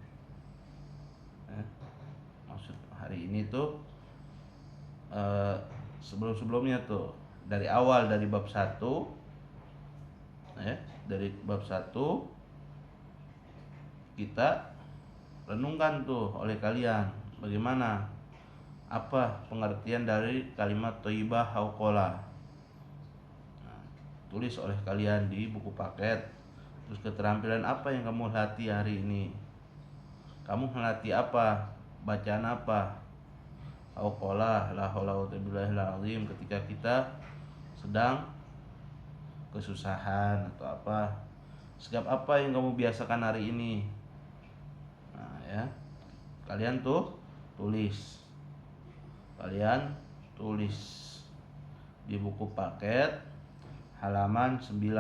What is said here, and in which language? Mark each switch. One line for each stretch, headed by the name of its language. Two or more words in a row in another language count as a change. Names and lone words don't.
Indonesian: Maksud hari ini tuh sebelum-sebelumnya tuh dari awal, dari bab 1 dari bab 1 kita renungkan tuh oleh kalian bagaimana, apa pengertian dari kalimat thayyibah hauqala. Tulis oleh kalian di buku paket. Terus keterampilan apa yang kamu latih hari ini? Kamu melatih apa? Bacaan apa?
Arabic: حوقلة، لا حول ولا قوة إلا بالله العظيم,
Indonesian: ketika kita sedang kesusahan atau apa. Sikap apa yang kamu biasakan hari ini? Nah ya, kalian tulis di buku paket halaman 9.